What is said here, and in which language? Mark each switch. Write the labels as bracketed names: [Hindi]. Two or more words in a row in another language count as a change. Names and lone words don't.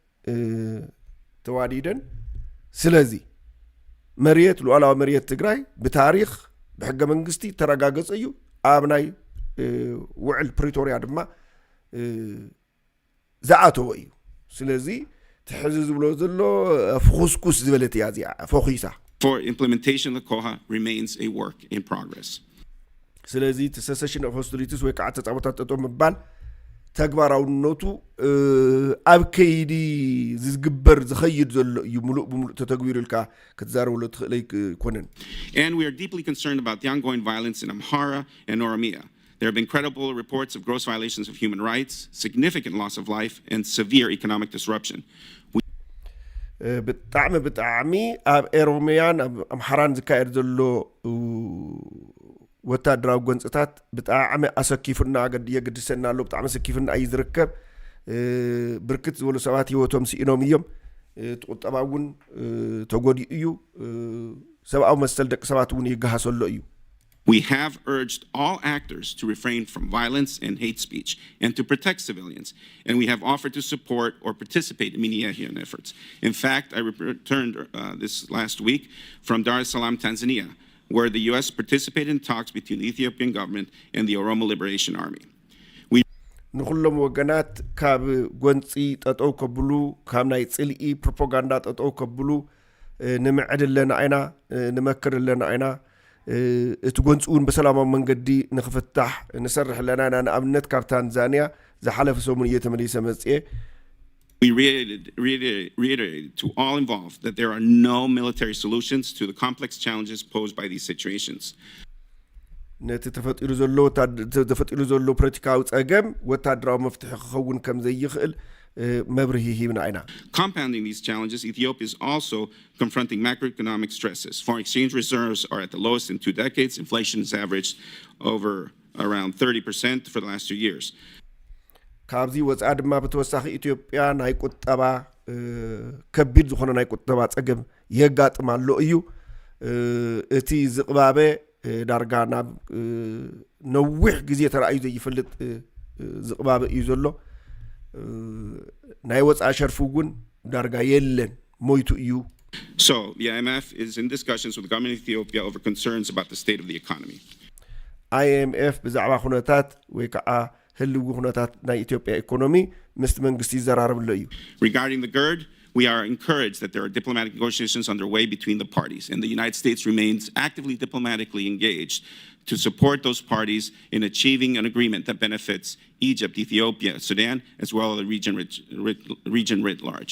[Tigrinya] ተዋዲደን ስለዚ መሬት ሉዓላዊ መሬት ትግራይ ብታሪኽ ብሕገ መንግስቲ ተረጋገፀ እዩ ኣብ ናይ ውዕል ፕሪቶሪያ ድማ ዝኣተወ እዩ ስለዚ ትሕዚ ዝብሎ ዘሎ ፍኹስኩስ ዝበለት እያ እዚኣ ፎኺሳ [English] For implementation of the COHA remains a work in progress. [Tigrinya] ስለዚ [English] cessation of hostilities [Tigrinya] ወይ ከዓ ተጻወታት ጠጦ ምባል ተግባራውነቱ ኣብ ከይዲ ዝግበር ዝኸይድ ዘሎ እዩ ሙሉእ ብምሉእ ተተግቢሩ ኢልካ ክትዛረበሉ ትኽእል ኣይኮነን [English] And we are deeply concerned about the ongoing violence in Amhara and Oromia. There have been credible reports of gross violations of human rights, significant loss of life, and severe economic disruption. [Tigrinya] ብጣዕሚ ኣብ ኤሮሚያን ኣብ ኣምሓራን ዝካየድ ዘሎ ወታደራዊ ጎንፅታት ብጣዕሚ ኣሰኪፉና የግድሰና ኣሎ ብጣዕሚ ኣሰኪፉና እዩ ዝርከብ ብርክት ዝበሉ ሰባት ህይወቶም ሲኢኖም እዮም ተቆጠባ እውን ተጎዲኡ እዩ ሰብኣዊ መሰል ደቂ ሰባት እውን ይገሃሰሎ እዩ [English] We have urged all actors to refrain from violence and hate speech and to protect civilians, and we have offered to support or participate in mediation efforts. In fact, I returned this last week from Dar es Salaam, Tanzania, where the U.S. participated in talks between the Ethiopian government and the Oromo Liberation Army. [Tigrinya] ንኩሎም ወገናት ካብ ጎንፂ ጠጠው ከብሉ ካብ ናይ ፅልኢ ፕሮፓጋንዳ ጠጠው ከብሉ ንምዕድ ኣለና ኢና ንመክር ኣለና ኢና እቲ ጎንፅውን በሰላማዊ መንገዲ ንኽፍታሕ ንሰርሕ ኣለና ኢና ንኣብነት ካብ ታንዛንያ ዝሓለፈ ሰሙን እየተመሊሰ መፅኤ [English] We reiterate to all involved that there are no military solutions to the complex challenges posed by these situations. [Tigrinya] ነቲ ተፈጢሩ ዘሎ ፖለቲካዊ ፀገም ወታደራዊ መፍትሒ ክኸውን ከም ዘይኽእል መብርሂ ሂብና ኢና [English] Compounding these challenges, Ethiopia is also confronting macroeconomic stresses. Foreign exchange reserves are at the lowest in 2 decades. Inflation has averaged over around 30% for the last 2 years. [Tigrinya] ካብዚ ወፃ ድማ ብተወሳኺ ኢትዮጵያ ናይ ቁጠባ ከቢድ ዝኾነ ናይ ቁጠባ ፀገም የጋጥማሎ እዩ እቲ ዝቕባበ ዳርጋ ናብ ነዊሕ ግዜ ተራእዩ ዘይፈልጥ ዝቕባበ እዩ ዘሎ ናይ ወፃ ሸርፉ እውን ዳርጋ የለን ሞይቱ እዩ [English] So the IMF is in discussions with the government of Ethiopia over concerns about the state of the economy. [Tigrinya] IMF ብዛዕባ ኩነታት ወይ ከዓ ህልው ኩነታት ናይ ኢትዮጵያ ኢኮኖሚ ምስ መንግስቲ ይዘራረብሎ እዩ [English] Regarding the GERD, we are encouraged that there are diplomatic negotiations underway between the parties, and the United States remains actively diplomatically engaged to support those parties in achieving an agreement that benefits Egypt, Ethiopia, Sudan, as well as the region writ large.